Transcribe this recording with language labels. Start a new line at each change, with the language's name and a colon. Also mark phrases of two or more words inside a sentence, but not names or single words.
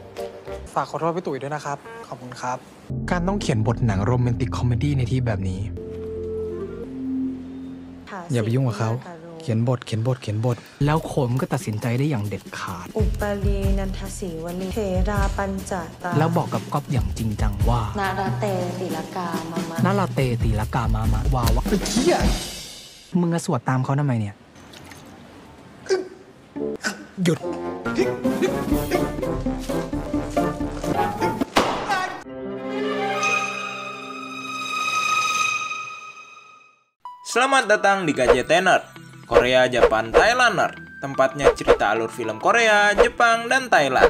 Thai: ฝากขอโทษพี่ตุ๋ยด้วยนะครับขอบคุณครับการต้องเขียนบทหนัง
English: romantic comedy
Thai: ในที่แบบนี้อย่าไปยุ่งกับเขาเขียนบทแล้วโคมก็ตัดสินใจได้อย่างเด็ดขาด
Pali: อุปลีนันทศีวลีเทราปัญจตา
Thai: แล้วบอกกับก๊อฟอย่างจริงจังว่า
Pali: นาราเตติลกามามะ นาราเตติลกามามะ
Thai: ว่าวะไอ้เหี้ยมึงจะสวดตามเขาทำไมเนี่ยหยุด
Indonesian: Selamat datang di KJTener, Korea, Japan, Thailander, tempatnya cerita alur film Korea, Jepang, dan Thailand.